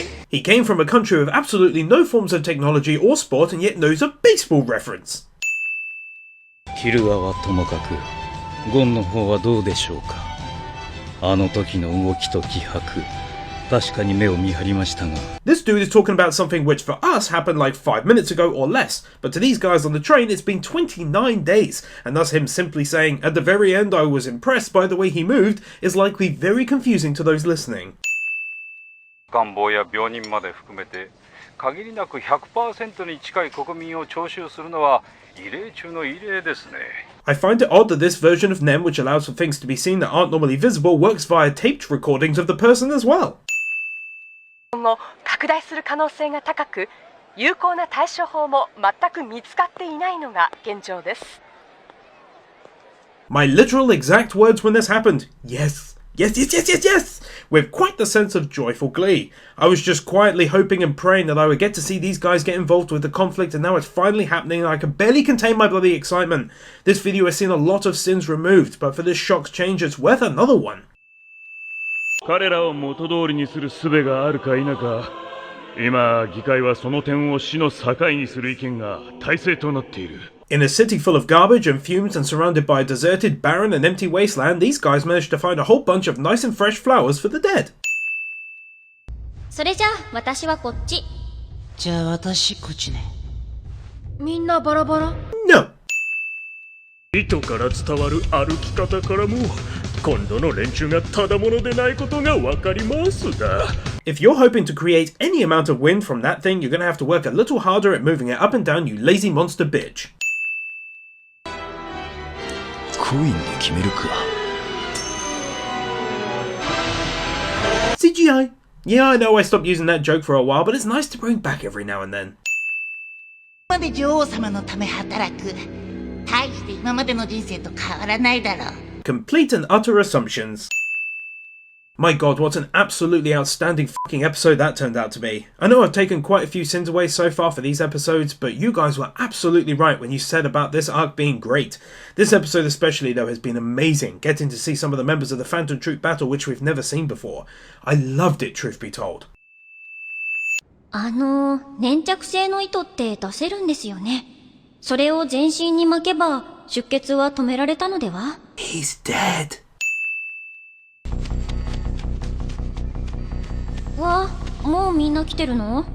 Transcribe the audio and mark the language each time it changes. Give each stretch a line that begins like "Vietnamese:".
English: He came from a country with absolutely no forms of technology or sport and yet knows a baseball reference.
Japanese: キルアはともかくゴンの方はどうでしょうか。あの時の動きと気迫、確かに目を見張りましたが。
English: This dude is talking about something which for us happened like 5 minutes ago or less, but to these guys on the train it's been 29 days, and thus him simply saying, at the very end I was impressed by the way he moved, is likely very confusing to those listening.
Japanese: 願望や病人まで含めて限りなく 100% に近い国民を徴収するのは異例中の異例ですね。
English: I find it odd that this version of NEM, which allows for things to be seen that aren't normally visible, works via taped recordings of the person as well.
Japanese: 今後拡大する可能性が高く、有効な対処法も全く見つかっていないのが現状です。
English: My literal exact words when this happened. Yes. Yes, yes, yes, yes, yes! With quite the sense of joyful glee. I was just quietly hoping and praying that I would get to see these guys get involved with the conflict, and now it's finally happening and I can barely contain my bloody excitement. This video has seen a lot of sins removed, but for this shock's change it's worth another one.
Japanese: 彼らを元通りにする術があるか否か、今議会はその点を死の境にする意見が大勢となっている。
English: In a city full of garbage and fumes and surrounded by a deserted, barren and empty wasteland, these guys managed to find a whole bunch of nice and fresh flowers for the dead.
Japanese: それじゃあ私はこっち。じゃあ私こっちね。みんなバラバラ？
English: No!
Japanese: 糸から伝わる歩き方からも、今度の連中がただものでないことがわかりますだ。
English: If you're hoping to create any amount of wind from that thing, you're gonna have to work a little harder at moving it up and down, you lazy monster bitch.
Japanese: コインで決めるか。
English: CGI. Yeah, I know I stopped using that joke for a while, but it's nice to bring back every now and then.
Japanese: まで女王様のため働く。大して今までの人生と変わらないだろう。
English: Complete and utter assumptions. My god, what an absolutely outstanding fucking episode that turned out to be. I know I've taken quite a few sins away so far for these episodes, but you guys were absolutely right when you said about this arc being great. This episode especially though has been amazing, getting to see some of the members of the Phantom Troop battle which we've never seen before. I loved it, truth be told.
Japanese: 粘着性の糸って出せるんですよね。それを全身に巻けば出血は止められたのでは？
English: He's dead.
Japanese: わあ、もうみんな来てるの？